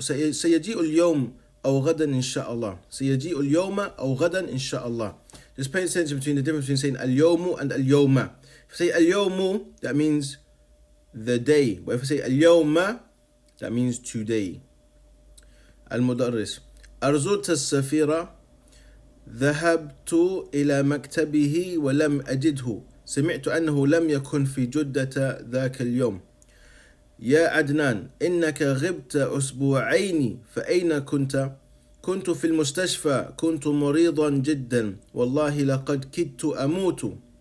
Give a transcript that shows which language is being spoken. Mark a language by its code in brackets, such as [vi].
[ar] سيجيء اليوم أو غدا إن شاء الله. سيجيء اليوم أو غدا إن شاء الله. [en] Just pay attention between the difference between saying اليوم and اليوم. If you say اليوم, that means the day. But if you say اليوم, that means today. [ar] المدرس: أرزلت السفيرة؟ ذهبت إلى مكتبه ولم أجده. سمعت أنه لم يكن في جدة ذاك اليوم. يا عدنان، إنك غبت أسبوعين، فأين كنت؟ كنت في المستشفى، كنت مريضا جدا، والله لقد كدت أموت.